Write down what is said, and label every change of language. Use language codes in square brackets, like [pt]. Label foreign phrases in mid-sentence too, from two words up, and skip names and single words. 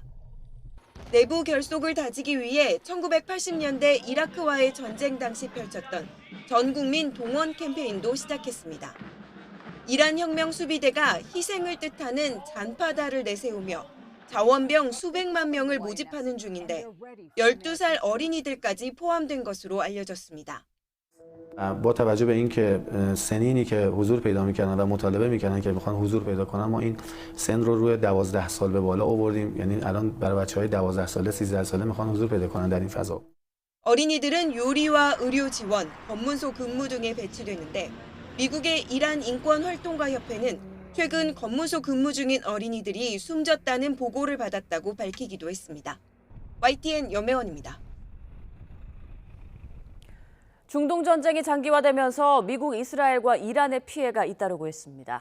[ko] 내부 결속을 다지기 위해 1980년대 이라크와의 전쟁 당시 펼쳤던 전국민 동원 캠페인도 시작했습니다. 이란 혁명 수비대가 희생을 뜻하는 잔파다를 내세우며 자원병 수백만 명을 모집하는 중인데 12살 어린이들까지 포함된 것으로 알려졌습니다. [fa] با توجه به اینکه سنینی که حضور پیدا می‌کردن و مطالبه می‌کردن که بخوان حضور پیدا کنن ما این سن رو روی 12 سال به بالا آوردیم یعنی الان برای بچه‌های 12 ساله 13 ساله می‌خوان حضور پیدا کنن در این فضا. [ko] 어린이들은 요리와 의료 지원, 검문소 근무 등에 배치되는데 미국의 이란 인권활동가협회는 최근 검문소 근무 중인 어린이들이 숨졌다는 보고를 받았다고 밝히기도 했습니다. YTN 염혜원입니다. 중동 전쟁이 장기화되면서 미국, 이스라엘과 이란의 피해가 잇따르고 있습니다.